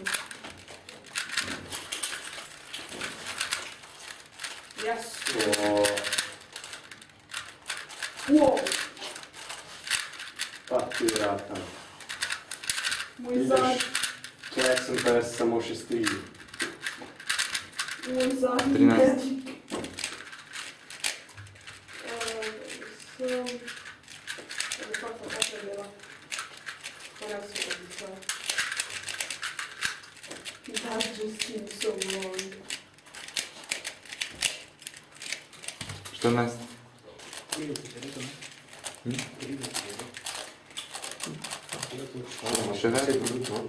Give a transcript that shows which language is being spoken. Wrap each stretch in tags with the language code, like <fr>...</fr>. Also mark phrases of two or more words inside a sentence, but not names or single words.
<en>Yes.</en> <sl>O,</sl> <en>Wow.</en> <sl>pa ti vrata. Moj zadnji. Če sem pa jaz samo še strigil. Moj zadnji 13. jezik.</sl> <en>That just seems so long. 14.</en> <sl>Še več?</sl>